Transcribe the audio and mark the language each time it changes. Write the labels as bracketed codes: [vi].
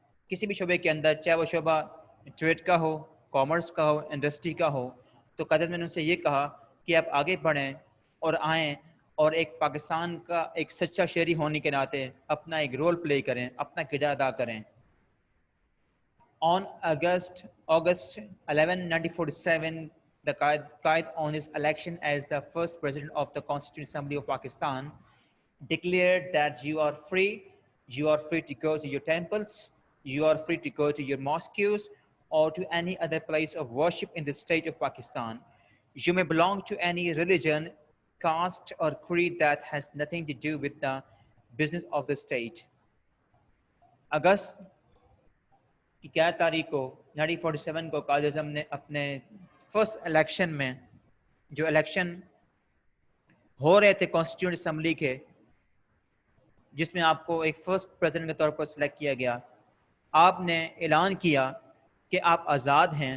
[ur] کسی بھی شعبے کے اندر، چاہے وہ شعبہ ٹریڈ کا ہو، کامرس کا ہو، انڈسٹری کا ہو، تو قائد نے ان سے یہ کہا کہ آپ آگے بڑھیں اور آئیں اور ایک پاکستان کا ایک سچا شہری ہونے کے ناطے اپنا ایک رول پلے کریں، اپنا کردار ادا کریں. [en] On August 11, 1947, the Qaid on his election as the first president of the Constituent Assembly of Pakistan declared that you are free to go to your temples, you are free to go to your mosques or to any other place of worship in the state of Pakistan. You may belong to any religion, caste or creed that has nothing to do with the business of the state. [ur] اگست کی 11 تاریخ کو 1947 کو قائد اعظم نے اپنے first election میں، جو election ہو رہے تھے کانسٹیٹیوئنٹ اسمبلی کے، جس میں آپ کو ایک فرسٹ پریزیڈنٹ کے طور پر سلیکٹ کیا گیا، آپ نے اعلان کیا کہ آپ آزاد